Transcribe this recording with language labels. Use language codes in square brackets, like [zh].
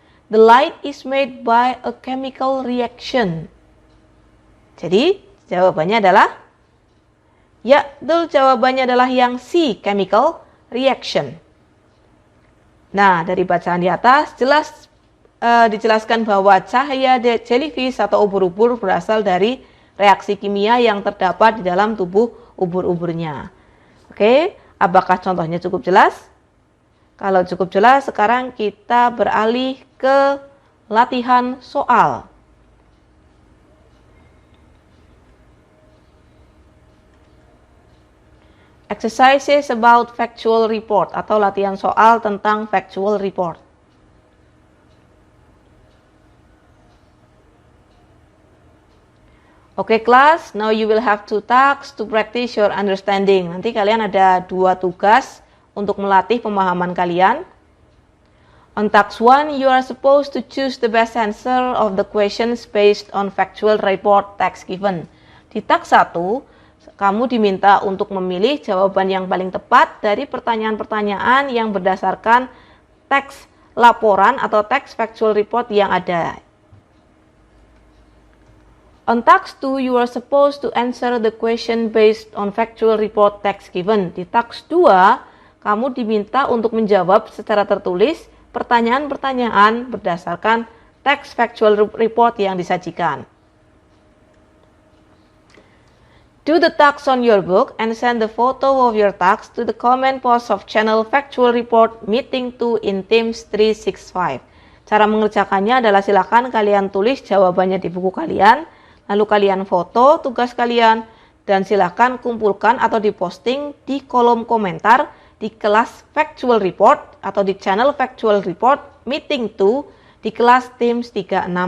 [en] The light is made by a chemical reaction. [id] Jadi jawabannya adalah ya, betul, jawabannya adalah yang C, chemical reaction. Nah, dari bacaan di atas jelas dijelaskan bahwa cahaya jellyfish atau ubur-ubur berasal dari reaksi kimia yang terdapat di dalam tubuh ubur-uburnya. Oke, apakah contohnya cukup jelas? Kalau cukup jelas, sekarang kita beralih ke latihan soal. [en] Exercises about factual report [id] atau latihan soal tentang factual report. Oke kelas, [en] now you will have 2 tasks to practice your understanding. [id] Nanti kalian ada 2 tugas untuk melatih pemahaman kalian. [en] On task 1, you are supposed to choose the best answer of the questions based on factual report text given. [id] Di task 1, kamu diminta untuk memilih jawaban yang paling tepat dari pertanyaan-pertanyaan yang berdasarkan teks laporan atau teks factual report yang ada. [en] On task 2, you are supposed to answer the question based on factual report text given. [id] Di task 2, kamu diminta untuk menjawab secara tertulis pertanyaan-pertanyaan berdasarkan teks factual report yang disajikan. [en] Do the tasks on your book and send the photo of your tasks to the comment post of channel factual report meeting 2 in Teams 365. [id] Cara mengerjakannya adalah silakan kalian tulis jawabannya di buku kalian, lalu kalian foto tugas kalian, dan silakan kumpulkan atau diposting di kolom komentar di kelas factual report atau di channel factual report meeting 2 di kelas Teams 365.